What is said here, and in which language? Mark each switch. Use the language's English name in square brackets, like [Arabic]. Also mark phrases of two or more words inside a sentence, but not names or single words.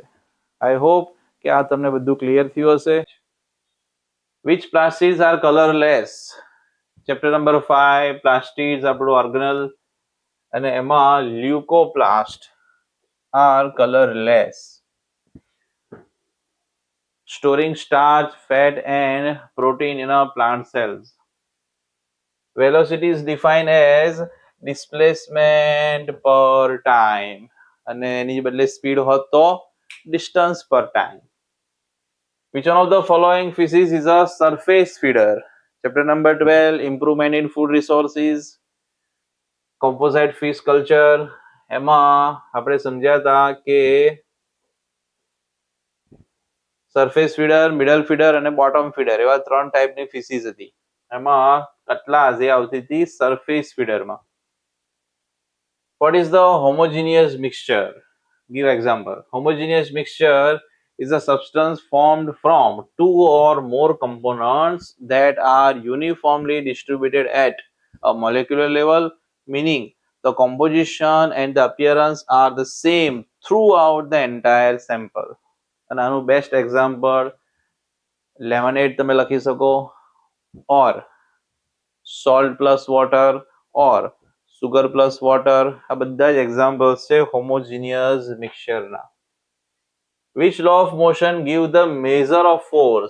[English] I hope [Gujarati] કે આ તમને બધું ક્લિયર થયું હશે. [English] Which plastics are colorless? Chapter number 5 plastics આપણું ઓર્ગેનલ, [Gujarati] અને એમાં [English] leucoplast are colorless. storing starch, fat and protein in our plant cells. Velocity is defined as displacement per time [Gujarati] અને એની બદલે સ્પીડ હોત તો [English] distance per time. Which one of the following species is a surface feeder? Chapter number 12, improvement in food resources, composite fish culture. [Gujarati] એમાં આપણે સમજ્યા હતા કે [English] surface feeder, middle feeder [Gujarati] અને [English] bottom feeder [Gujarati] એવા ત્રણ ટાઈપની ફિશીસ હતી. એમાં કટલા જે આવતી હતી સરફેસ ફીડરમાં. [English] What is the homogeneous mixture? Give example. Homogeneous mixture is a substance formed from two or more components that are uniformly distributed at a molecular level, meaning the composition and the appearance are the same throughout the entire sample. And આનું best example lemonade [Gujarati] તમે લખી શકો, [English] or salt plus water, or sugar plus water. [Gujarati] આ બધા જ એક્ઝામ્પલ્સ છે હોમોજીનિયસ મિક્સચરના. [English] Which law of motion give the measure of force?